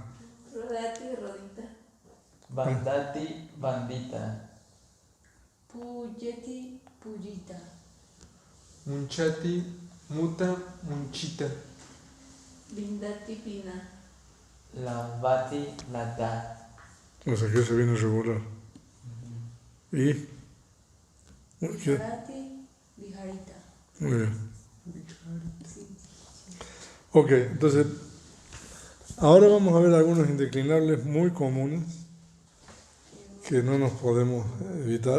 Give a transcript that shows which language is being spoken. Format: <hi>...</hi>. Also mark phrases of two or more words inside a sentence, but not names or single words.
<pi>Rodati, rodita. bandati, bandita, Puyeti, puyita. Munchati, muta, munchita. Bindati, pina. lambati, lata,</pi> <es>o sea que se viene regular. ¿Y? ¿Qué?</es> <pi>Tarati, viharita.</pi> <es>Muy bien. Ok, entonces, ahora vamos a ver algunos indeclinables muy comunes que no nos podemos evitar.</es>